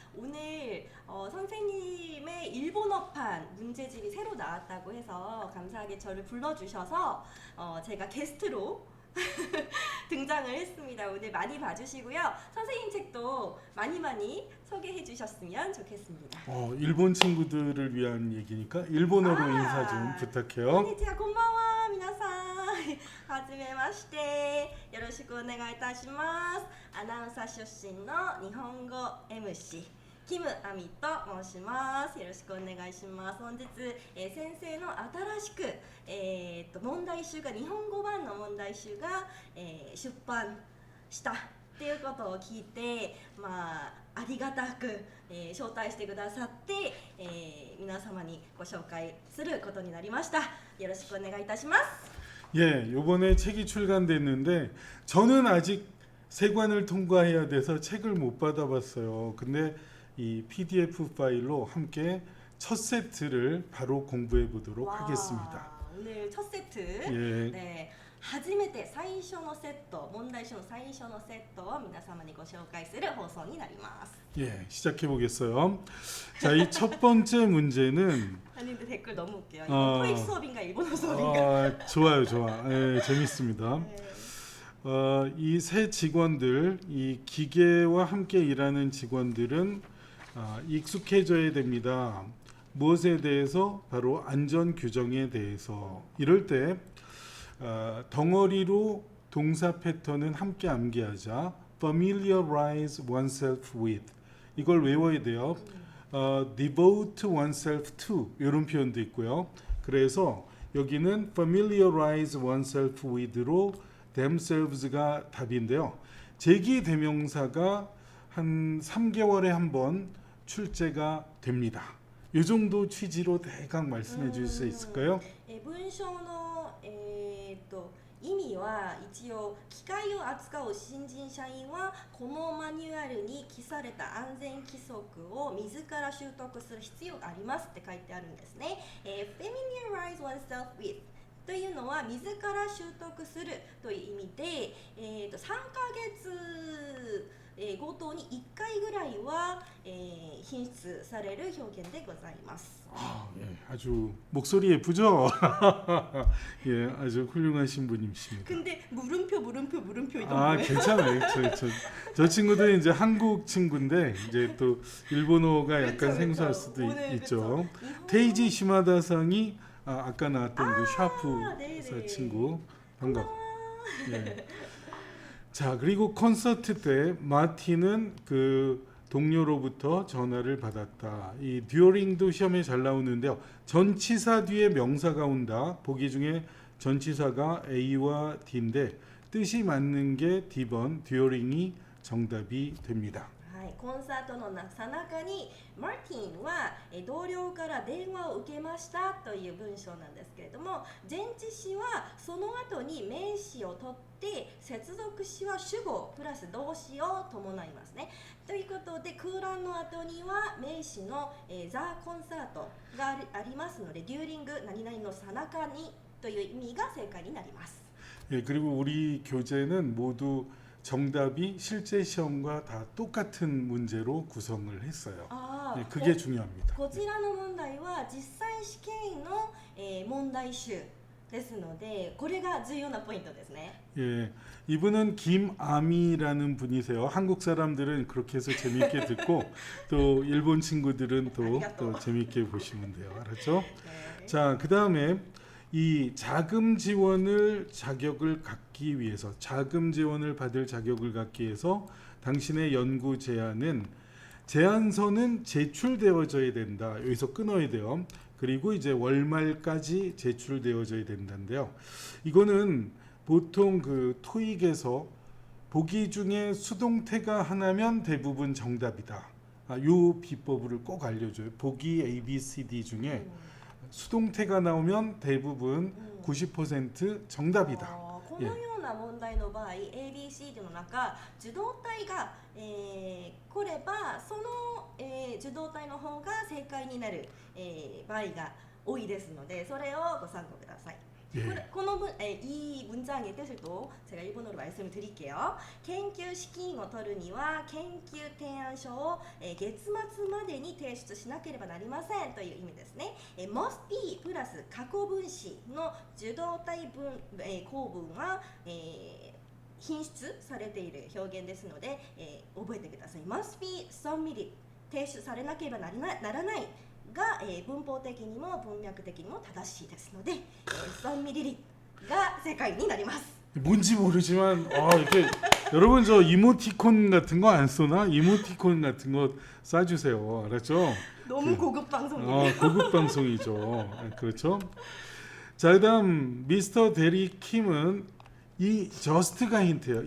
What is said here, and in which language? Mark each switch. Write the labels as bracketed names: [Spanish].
[Korean] 오늘 선생님의 일본어판 문제집이 새로 나왔다고 해서 감사하게 저를 불러주셔서 제가 게스트로 등장을 했습니다. 오늘 많이 봐주시고요. 선생님 책도 많이 소개해 주셨으면 좋겠습니다. 일본 친구들을 위한 얘기니까 일본어로 인사 좀 부탁해요. [Japanese] こんにちは、こんばんは、皆さん。はじめまして。よろしくお願いいたします。アナウンサー出身の日本語 MC キムアミと申します。よろしくお願いします。本日、先生の新しく、問題集が日本語版の問題集が、出版したっていうことを聞いて、ありがたく、招待してくださって、皆様にご紹介することになりました。よろしくお願いいたします。 [Korean] 예, 요번에 책이 출간됐는데 저는 아직 세관을 통과해야 돼서 책을 못 받아봤어요. 근데 이 PDF 파일로 함께 첫 세트를 바로 공부해 보도록 하겠습니다. 오늘 첫 세트. 예. 네. [Japanese] 初めて最初のセット、問題集の最初のセットを皆様にご紹介する放送になります。 [Korean] 예, 시작해 보겠어요. 자, 이 첫 번째 문제는 아니 근데 댓글 너무 웃겨요. 이거 토익 수업인가 일본어 수업인가? 좋아요, 좋아. 예, 재밌습니다. 네. 이 새 직원들, 이 기계와 함께 일하는 직원들은 익숙해져야 됩니다. 무엇에 대해서? 바로 안전 규정에 대해서. 이럴 때 덩어리로 동사 패턴은 함께 암기하자. [English] familiarize oneself with. [Korean] 이걸 외워야 돼요. [English] devote oneself to [Korean] 이런 표현도 있고요. 그래서 여기는 [English] familiarize oneself with [Korean] 로 themselves가 답인데요. 제기 대명사가 한 3개월에 한 번 출제가 됩니다. 이 정도 취지로 대강 말씀해 주실 수 있을까요? [Japanese] 文章の意味は一応機械を扱う新人社員はこのマニュアルに記された安全規則を自ら習得する必要がありますって書いてあるんですね。 [English] familiarize oneself with [Japanese] というのは自ら習得するという意味で、3ヶ月ごとに1回ぐらいは、品質される表現でございます。 [Korean] 예, 아주 목소리 예쁘죠? 예, 아주 훌륭하신 분이십니다. 근데 물음표 이거 뭐예요? 괜찮아요. 저 친구도 이제 한국 친구인데 이제 또 일본어가 약간 그쵸. 생소할 수도 오늘 있죠. 그쵸. 테이지 시마다상이 아까 나왔던 그 네네. 샤프 친구 반가워. 예. 자, 그리고 콘서트 때 마틴은 그 동료로부터 전화를 받았다. 이 듀어링도 시험에 잘 나오는데요. 전치사 뒤에 명사가 온다. 보기 중에 전치사가 A와 D인데 뜻이 맞는 게 D번 듀어링이 정답이 됩니다. [Japanese] コンサートのさなかにマーティンは同僚から電話を受けましたという文章なんですけれども、前置詞はその後に名詞を取って接続詞は主語プラス動詞を伴いますね。ということで空欄の後には名詞のザ・コンサートがありますので、デューリング何々のさなかにという意味が正解になります。 [Korean] 예, 그리고 우리 교재는 모두 정답이 실제 시험과 다 똑같은 문제로 구성을 했어요. 예, 그게 중요합니다. [Japanese] こちらの問題は実際試験の、問題集ですので、これが重要なポイントですね。 [Korean] 예, 이분은 김아미라는 분이세요. 한국 사람들은 그렇게 해서 재미있게 듣고 또 일본 친구들은 또 재미있게 보시면 돼요. 알았죠? 네. 자, 그 다음에 이 자금 지원을 자격을 갖기 위해서 자금 지원을 받을 자격을 갖기 위해서 당신의 연구 제안서는 제출되어져야 된다. 여기서 끊어야 돼요. 그리고 이제 월말까지 제출되어져야 된다는데요. 이거는 보통 그 토익에서 보기 중에 수동태가 하나면 대부분 정답이다. 요 비법을 꼭 알려줘요. 보기 A, B, C, D 중에 수동태가 나오면 대부분 90% 정답이다. [Japanese] このような問題の場合 ABC の中受動体が、来ればその、受動体の方が正解になる、場合が多いですのでそれをご参考ください。 [Korean] 예. 이 문장의 뜻을 또 제가 일본어로 말씀을 드릴게요. [Japanese] 研究資金を取るには研究提案書を月末までに提出しなければなりませんという意味ですね。 must be プラス過去分詞の受動体文、構文は、品質されている表現ですので、覚えてください。 [English] must be submitted [Japanese] 提出されなければならないが、文法的にも文脈的にも正しいですので、3mlが正解になります。 [Korean] 뭔지 모르지만 이렇게 여러분 저 이모티콘 같은 거 안 쓰나? 이모티콘 같은 거 쏴주세요. 알았죠? 너무 고급 방송이네요. 고급 방송이죠. 그렇죠? 자, 그다음 미스터 데리 킴은 이 저스트가 힌트예요.